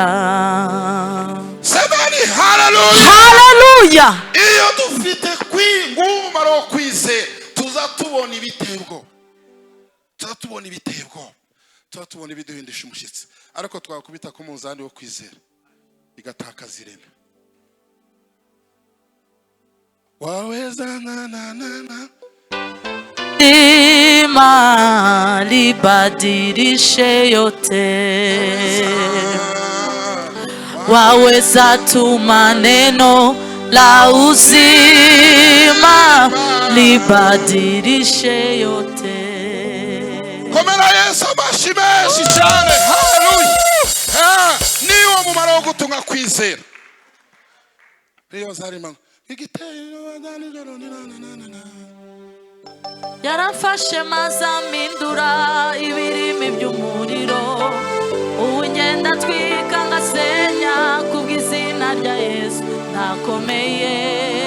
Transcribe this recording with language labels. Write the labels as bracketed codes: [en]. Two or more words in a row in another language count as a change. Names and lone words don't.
[sw] Semeni haleluya, haleluya. [rw] Iyo dufite kwingumara wo kwizera tuzatubona ibitego, tuzatubona ibitego, tuzatubona ibiduhindisha umushyitsi. Ariko twakubita ku munzani wo kwizera igatakaza ireme. [sw] Waweza na Ima libadilishe yote, waweza tuma neno la uzima libadilishe yote. [rw] Komera Yesu amashyi menshi cyane. Haleluya. Niwo mumaro wo gutunga kwizera. Riyo zarima yarafashe maze amindura ibirimi by'umuriro, ubu ngenda twika ngasenya kubw'izina rya Yesu ndakomeye.